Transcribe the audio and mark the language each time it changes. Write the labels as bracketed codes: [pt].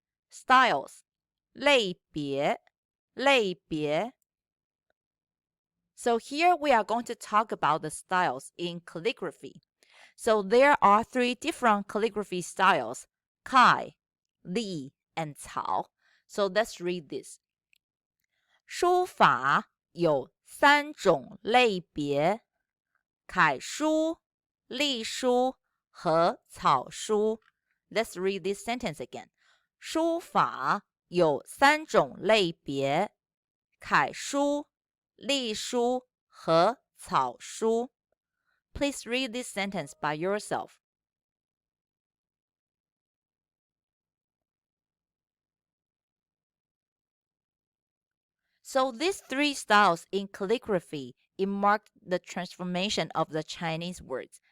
[zh] Styles 类别类别。 [en] So here we are going to talk about the styles in calligraphy. So there are 3 different calligraphy styles: Kai, Li, and Cao. So let's read this. [zh] 书法有3种类别：楷书、隶书和草书。 [en] Let's read this sentence again. [zh] 书法有3种类别：楷书、隶书和草书。 [en] Please read this sentence by yourself. So these 3 styles in calligraphy, it marked the transformation of the Chinese words.